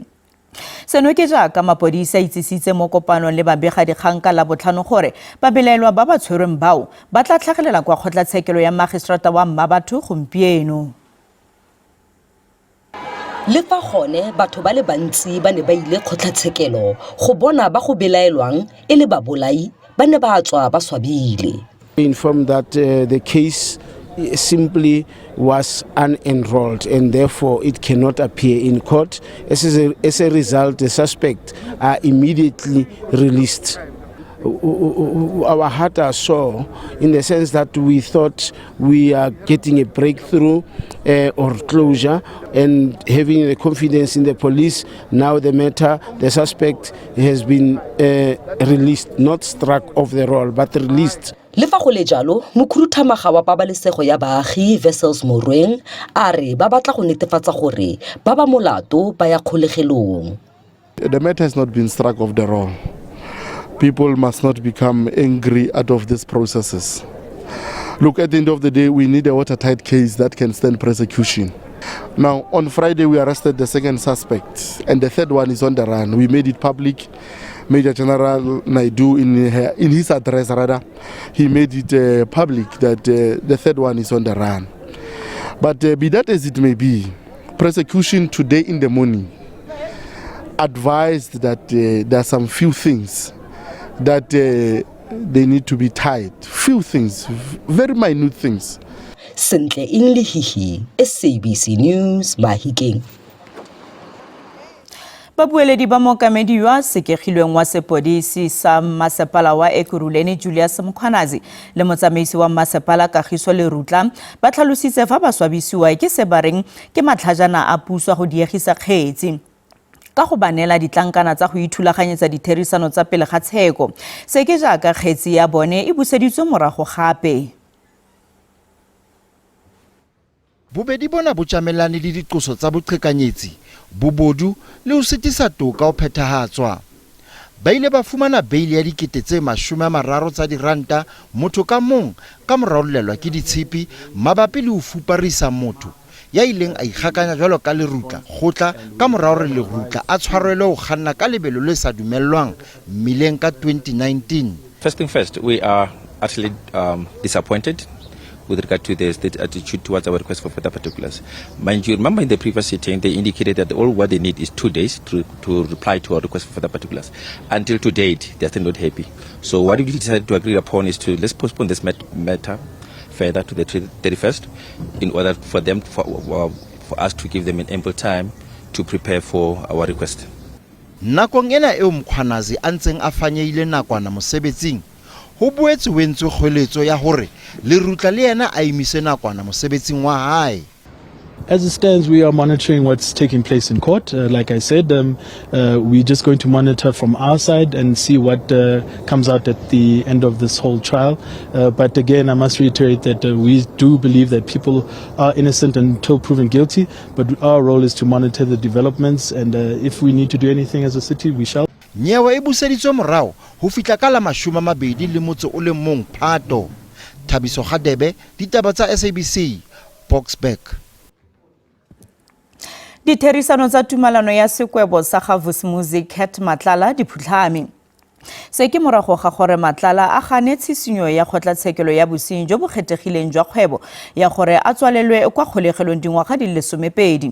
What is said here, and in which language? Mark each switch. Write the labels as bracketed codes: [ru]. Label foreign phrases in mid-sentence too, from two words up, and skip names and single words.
[tn] Seno ke jaaka mapodisa itsisitse mo kopanong le babega dikgang ka la botlhano gore babelaelwa ba ba tshwerweng bao ba tla tlhagelela kwa kgotlatshekelo ya magistrata wa Mmabatho gompieno. Le fa gone batho ba le bantsi ba ne ba ile kgotlatshekelo go bona ba go belaelwang e le babolai ba ne ba tswa ba swabile. [en] Informed that the case simply was unenrolled and therefore it cannot appear in court. As a result, the suspects are immediately released. Our heart are sore in the sense that we thought we are getting a breakthrough or closure and having the confidence in the police. Now the suspect has been released, not struck off the roll, but released. [tn] Le fa go le jalo mokhuruthamaga wa pabalesego ya baagi Wessels Morweng a re ba batla go netefatsa gore ba ba molato ba ya kgolegelong. [en] The matter has not been struck off the roll. People must not become angry out of these processes. Look, at the end of the day, we need a watertight case that can stand prosecution. Now, on Friday, we arrested the second suspect, and the third one is on the run. We made it public. Major General Naidu, in his address, he made it public that the third one is on the run. But be that as it may be, prosecution today in the morning advised that there are some few things that they need to be tied. Few things, very minute things. [tn] Sentle Englihihi, SABC News, Mahikeng. Babueledi ba mookamedi wa sekegilweng wa sepodisi sa masepala wa Ekurhuleni Julius Mkhwanazi le motsamaisi wa masepala Kagiso Lerutla ba tlhalositse fa ba swabisiwa ke se ba reng ke matlhajana a puso go diegisa kgetsi ka go banela ditlankana tsa go ithulaganyetsa ditherisano tsa pele ga tsheko se ke jaaka kgetsi ya bone e buseditswe morago gape. [st] Bobedi bona bo tjamelane le diqoso tsa boqhekanyetsi bobodu le ho setisa toka o phethahatswa. Ba ile ba fumana bail ya dikete tse 30 tsa diranta motho ka mong ka moraolelwa ke ditshipi mabapi le ho fuparisa motho ya ileng a ikgakanya jwalo ka Lerutla khotla ka morao re Lerutla a tshwarelwe ho kganna ka lebelo le sa dumellwang mmileng ka 2019. [en] First thing first, we are actually disappointed with regard to the state attitude towards our request for further particulars. Mind you, remember in the previous sitting, they indicated that all what they need is 2 days to reply to our request for further particulars. Until to date, they're still not happy. So what we decided to agree upon is to let's postpone this matter further to the 31st in order for them, for us to give them an ample time to prepare for our request. [st] Nakong ena eo Mkhwanazi a ntseng a fanyeile nakwana mosebetsing ho boetse wentswe kgoeletso ya hore Lerutla le yena a imise nakwana mosebetsing wa hae. [en] As it stands, we are monitoring what's taking place in court. Like I said, we're just going to monitor from our side and see what comes out at the end of this whole trial. But again, I must reiterate that we do believe that people are innocent until proven guilty. But our role is to monitor the developments, and if we need to do anything as a city, we shall. [st] Nyewe e buseditswe morao ho fihla ka la 21 Phato. Thabiso Gadebe, Ditaba tsa SABC, Boxback. [tn] Ditherisano tsa tumalano ya sekwebo sa Havus Music Hat Matlala di phutlhame. Se ke morago ga gore Matlala a gane tshisinyo ya kgotlatshekelo ya bosenyi jo bo kgethegileng jwa kgwebo ya gore a tswalelwe kwa kgolegelong dingwaga di le 12.